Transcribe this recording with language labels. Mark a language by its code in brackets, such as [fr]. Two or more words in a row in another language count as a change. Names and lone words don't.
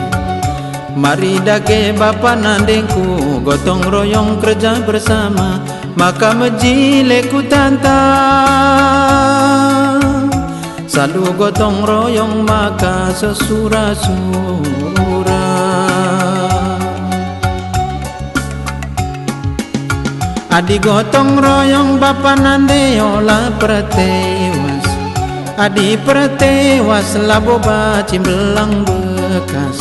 [btx] Mari dage bapa nandeku, [id] gotong royong kerja bersama, [btx] maka mejile kutanta. [id] Selalu gotong royong [btx] maka sesura-sura. Adi gotong royong bapa nande olah pertewas. Adi pertewas laboba cimbelang bekas.